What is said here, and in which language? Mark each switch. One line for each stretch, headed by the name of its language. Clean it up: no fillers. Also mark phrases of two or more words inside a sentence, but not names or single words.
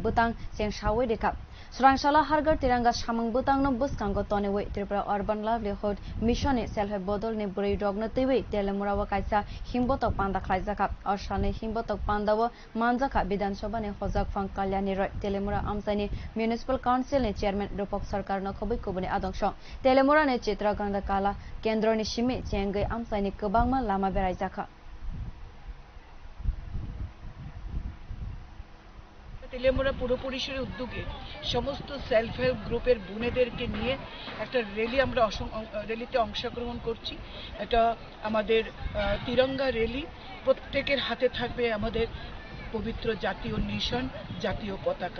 Kok Borok: butang seng sawe dekap Surangsala hargar tiranga samung butang no buskango tonewe Tripura Urban Livelihood Mission ni self bodol ni buri rogna tewe telemurawa kaisa himbotok panda khlaizaka ashane himbotok pandawa manjaka Bidhan Sabha ni hojak phang kalyani roy telemura amsani Municipal Council ni chairman Rupak Sarkar no khobui kubuni adongso telemura ni Chitra Ganda Kala Kendro ni Shimi Chengai amsani kebangma lama beraijaka
Bangla: তেলেমুরা পুরো পরিসরের উদ্যোগে সমস্ত
English: self help group
Bangla: বোনেদেরকে নিয়ে একটা র্যালিতে অংশগ্রহণ করছি। এটা আমাদের তিরঙ্গা র্যালি, প্রত্যেকের হাতে থাকবে আমাদের পবিত্র জাতীয় নিশান, জাতীয় পতাকা।